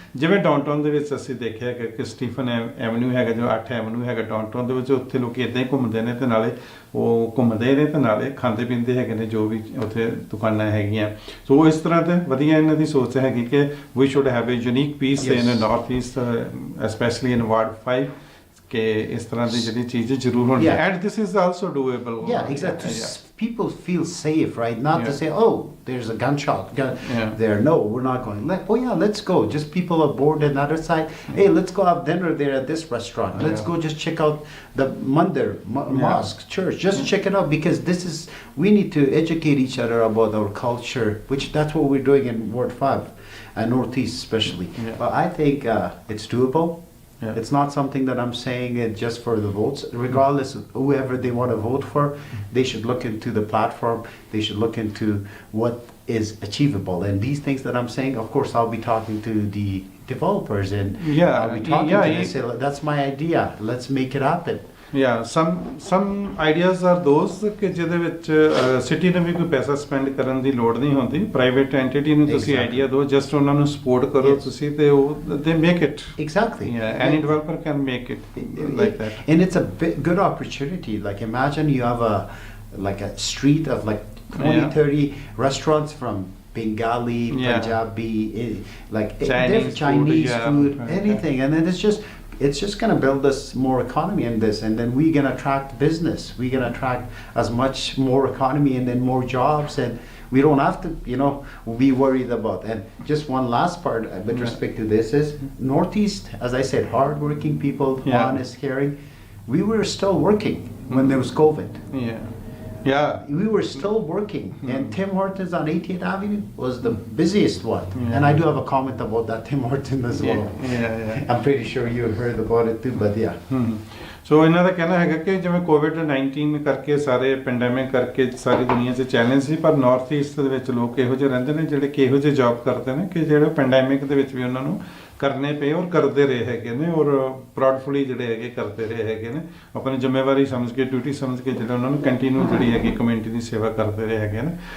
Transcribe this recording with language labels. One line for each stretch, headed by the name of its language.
Punjabi: ਜਿਵੇਂ ਡਾਊਨਟਾਊਨ ਦੇ ਵਿੱਚ ਅਸੀਂ ਦੇਖਿਆ ਕਿ ਸਟੀਫਨ ਐਵਨਿਊ ਹੈਗਾ, ਜੋ 8 ਐਵਨਿਊ ਹੈਗਾ ਡਾਊਨਟਾਊਨ ਦੇ ਵਿੱਚ, ਉੱਥੇ ਲੋਕੀ ਇਦਾਂ ਹੀ ਘੁੰਮਦੇ ਨੇ ਤੇ ਨਾਲੇ ਉਹ ਘੁੰਮਦੇ ਨੇ ਤੇ ਨਾਲੇ ਖਾਂਦੇ ਪੀਂਦੇ ਹੈਗੇ ਨੇ ਜੋ ਵੀ ਉੱਥੇ ਦੁਕਾਨਾਂ ਹੈਗੀਆਂ। ਸੋ ਇਸ ਤਰ੍ਹਾਂ ਤੇ ਵਧੀਆ ਇਹਨਾਂ ਦੀ ਸੋਚ ਹੈਗੀ ਕਿ
English: we should have a unique piece in north east, especially in ward 5,
Punjabi: ਕਿ ਇਸ ਤਰ੍ਹਾਂ ਦੀ ਜਿਹੜੀ ਚੀਜ਼ ਜ਼ਰੂਰ ਹੋਣੀ ਹੈ।
English: And this is also doable. Yeah, exactly. People feel safe, right? Not to say, oh, there's a gunshot there. No, we're not going. Oh yeah, let's go. Just people are bored on the other side. Hey, let's go have dinner there at this restaurant. Let's go just check out the mandir, mosque, church. Just check it out, because we need to educate each other about our culture, which that's what we're doing in Ward 5 and Northeast especially. But I think it's doable. Yeah. It's not something that I'm saying it just for the votes. Regardless of whoever they want to vote for, they should look into the platform. They should look into what is achievable. And these things that I'm saying, of course, I'll be talking to the developers and I'll be talking to them and say, that's my idea. Let's make it happen. Yeah, some ideas are those
Punjabi: ਕਿ ਜਿਹਦੇ ਵਿੱਚ city ਨੂੰ ਵੀ ਕੋਈ ਪੈਸਾ spend ਕਰਨ ਦੀ ਲੋੜ ਨਹੀਂ ਹੁੰਦੀ, ਪ੍ਰਾਈਵੇਟ ਐਂਟੀਟੀ ਨੂੰ ਤੁਸੀਂ ਆਈਡੀਆ ਦਿਓ, ਜਸਟ ਉਹਨਾਂ ਨੂੰ ਸਪੋਰਟ ਕਰੋ ਤੁਸੀਂ ਤੇ ਉਹ
English: they make it. Exactly. Yeah, any developer can make it like that. And it's a good opportunity. Like imagine you have a street of like 20-30 restaurants from Bengali, Punjabi, like Chinese food, anything, and then it's just going to build us more economy in this, and then we're going to attract business. We're going to attract as much more economy and then more jobs, and we don't have to, be worried about. And just one last part with respect to this is Northeast, as I said, hardworking people, honest, caring. We were still working when there was COVID. Yeah, we were still working, and Tim Hortons on 18th Avenue was the busiest one. And I do have a comment about that Tim Hortons as well. I'm pretty sure you heard about it too, but
Punjabi: ਸੋ ਇਹਨਾਂ ਦਾ ਕਹਿਣਾ ਹੈਗਾ ਕਿ ਜਿਵੇਂ COVID-19 ਕਰਕੇ ਸਾਰੇ pandemic ਕਰਕੇ ਸਾਰੀ ਦੁਨੀਆ 'ਚ ਚੈਲੰਜ ਸੀ, ਪਰ ਨਾਰਥ ਈਸਟ ਦੇ ਵਿੱਚ ਲੋਕ ਇਹੋ ਜਿਹੇ ਰਹਿੰਦੇ ਨੇ ਜਿਹੜੇ ਕਿ ਇਹੋ ਜਿਹੇ ਜੌਬ ਕਰਦੇ ਨੇ ਕਿ ਜਿਹੜੇ ਪੈਂਡੈਮਿਕ ਦੇ ਵਿੱਚ ਵੀ ਉਹਨਾਂ ਨੂੰ ਕਰਨੇ ਪਏ ਔਰ ਕਰਦੇ ਰਹੇ ਹੈਗੇ ਨੇ, ਔਰ ਪ੍ਰਾਊਡਫੁਲੀ ਜਿਹੜੇ ਹੈਗੇ ਕਰਦੇ ਰਹੇ ਹੈਗੇ ਨੇ, ਆਪਣੀ ਜ਼ਿੰਮੇਵਾਰੀ ਸਮਝ ਕੇ, ਡਿਊਟੀ ਸਮਝ ਕੇ ਜਿਹੜਾ ਉਹਨਾਂ ਨੂੰ ਕੰਟੀਨਿਊ ਜਿਹੜੀ ਹੈਗੀ ਕਮਿਊਨਿਟੀ ਦੀ ਸੇਵਾ ਕਰਦੇ ਰਹੇ ਹੈਗੇ ਨੇ।